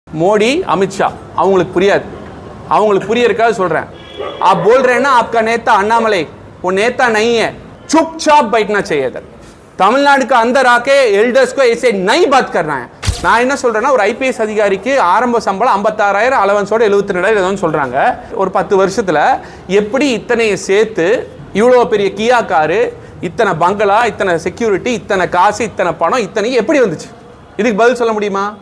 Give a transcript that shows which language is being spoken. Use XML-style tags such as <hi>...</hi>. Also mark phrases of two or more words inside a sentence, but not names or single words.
<ta>மோடி அமித்ஷா அவங்களுக்கு புரியாது. அவங்களுக்கு புரியறதுக்காக சொல்கிறேன்.</ta> <hi>आप बोल रहे हैं ना आपका नेता अन्नामलई वो नेता नहीं है, चुपचाप बैठना चाहिए इधर. तमिलनाडु का अंदर आके एल्डर्स को ऐसे नहीं बात करना है.</hi> <ta>நான் என்ன சொல்றேன்னா ஒரு ஐபிஎஸ் அதிகாரிக்கு ஆரம்ப சம்பளம் 56,000 அலவன்ஸோட 72,000 சொல்றாங்க. ஒரு 10 வருஷத்துல எப்படி இத்தனையை சேர்த்து இவ்வளோ பெரிய கியா காரு, இத்தனை பங்களா, இத்தனை செக்யூரிட்டி, இத்தனை காசு, இத்தனை பணம், இத்தனை எப்படி வந்துச்சு? இதுக்கு பதில் சொல்ல முடியுமா?</ta>